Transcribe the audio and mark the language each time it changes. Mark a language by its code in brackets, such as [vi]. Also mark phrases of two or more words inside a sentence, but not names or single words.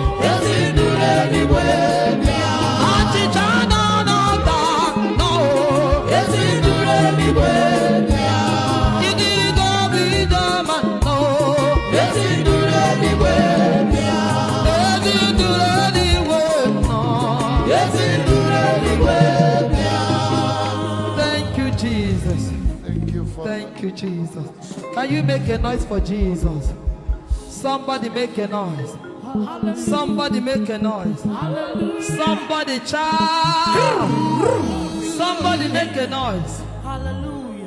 [ig] Ezi nduru eluigwe, bịa. Achịcha nọ n'ọta, nnọọ. Ezi nduru eluigwe, bịa. Idigo bụ ije ọma, nnọọ. Ezi nduru eluigwe, bịa. Ezi nduru eluigwe, nnọọ. Ezi nduru eluigwe, bịa. [en] Thank you, Jesus. Thank you, Father. Thank you, Jesus. Can you make a noise for Jesus? Somebody make a noise. Somebody make a noise. Somebody shout. Somebody make a noise. Hallelujah.